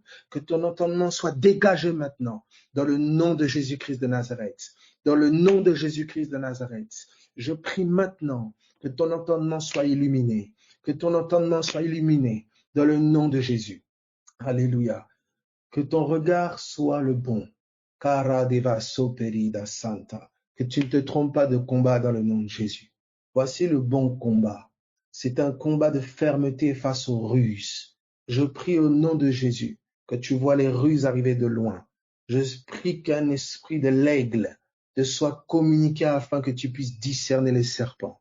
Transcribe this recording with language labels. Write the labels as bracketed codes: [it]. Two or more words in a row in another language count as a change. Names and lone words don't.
[fr] Que ton entendement soit dégagé maintenant dans le nom de Jésus-Christ de Nazareth. Dans le nom de Jésus-Christ de Nazareth. Je prie maintenant que ton entendement soit illuminé. Que ton entendement soit illuminé dans le nom de Jésus. Alléluia. Que ton regard soit le bon. Cara deva soperida santa. Que tu ne te trompes pas de combat dans le nom de Jésus. Voici le bon combat. C'est un combat de fermeté face aux ruses. Je prie au nom de Jésus que tu vois les ruses arriver de loin. Je prie qu'un esprit de l'aigle te soit communiqué afin que tu puisses discerner les serpents.